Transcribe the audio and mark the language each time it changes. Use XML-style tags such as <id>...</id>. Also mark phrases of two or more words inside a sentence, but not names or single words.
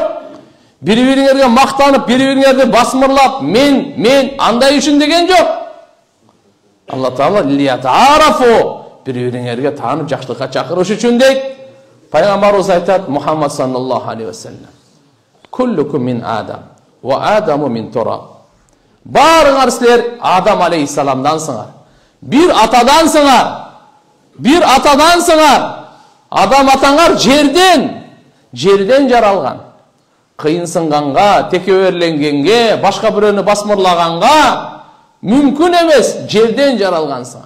<ky>Бири-бириңерге мактанып, бири-бириңерди басмырлап, мен андай үчүн деген жок. Алла Таала лиятаарафу, бири-бириңерге таанып жакшылыкка чакырыш үчүн дейт. Пайгамбарыбыз айтат,</ky> <ar>محمد صلى الله عليه وسلم، كلكم من آدم وآدم من تراب.</ar> <ky>Барыңар силер Адам алейхиссаламдансыңар. Bir атадансыңар. Адам атаңар жерден жаралган. Кыйынсынганга, текеберленгенге, башка бирөөнү басмырлаганга мүмкүн эмес, жерден жаралгансыңар.</ky>